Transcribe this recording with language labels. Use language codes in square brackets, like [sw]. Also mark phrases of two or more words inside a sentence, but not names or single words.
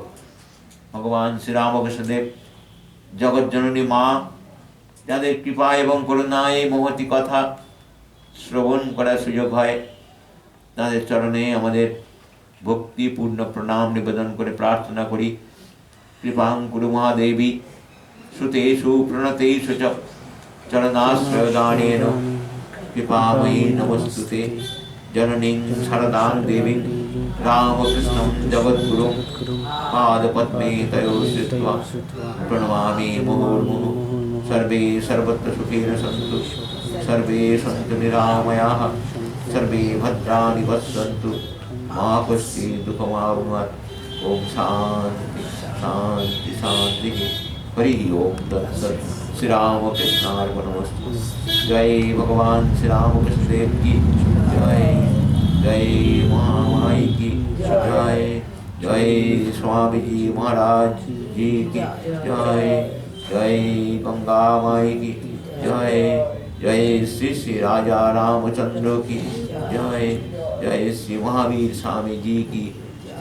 [bn] ভগবান শ্রীরামকৃষ্ণদেব জগৎজননী মা, যাদের কৃপা এবং করুণায় এই মহতি কথা শ্রবণ করার সুযোগ হয়, তাদের চরণে আমাদের ভক্তিপূর্ণ প্রণাম নিবেদন করে প্রার্থনা করি, [sa] কৃপাং কুরু মহাদেবী শ্রুতেষু প্রণতেষু চ চরণাশ্রয়দানেন কৃপাময়ী নমস্তুতে। জননীং শারদাং দেবীং রামকৃষ্ণং জগদ্গুরুং পাদপদ্মে তয়োঃ শ্রিত্वा প্রণমামি মুহুর্মুহুঃ। सर्वे सर्वत्र सुखेन सन्तु, सर्वे सन्तु निरामयाः, सर्वे भद्राणि पश्यन्तु, मा कश्चित् दुःखमाप्नुयात्। ओम शांति शांति शांति। हरि ओम तत्सत्। श्री रामकृष्णार्पणमस्तु। [hi] जय भगवान श्री रामकृष्ण देव की जय, जय महामाई की जय, जय स्वामी जी महाराज जी की जय, जय गंगा माई की जय, जय श्री श्री राजा रामचंद्र की जय, जय श्री महावीर स्वामी जी की जय।